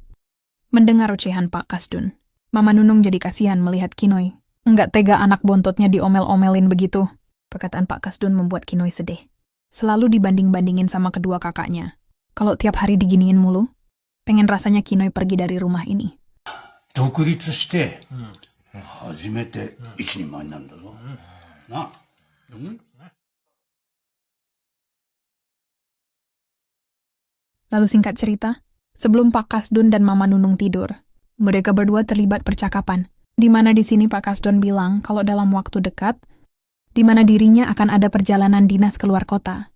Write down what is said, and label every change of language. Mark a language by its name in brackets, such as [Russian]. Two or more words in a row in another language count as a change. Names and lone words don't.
[Indonesian] Mendengar ocehan Pak Kasdun, Mama Nunung jadi kasihan melihat Kinoy. Nggak tega anak bontotnya diomel-omelin begitu. Perkataan Pak Kasdun membuat Kinoy sedih. Selalu dibanding-bandingin sama kedua kakaknya. Kalau tiap hari diginiin mulu, pengen rasanya Kinoy pergi dari rumah ini. [Japanese] 独立して、初めて一人前になるんだぞ。な。 [Indonesian] Lalu singkat cerita, sebelum Pak Kasdun dan Mama Nunung tidur, mereka berdua terlibat percakapan, di mana di sini Pak Kasdun bilang kalau dalam waktu dekat, di mana dirinya akan ada perjalanan dinas keluar kota.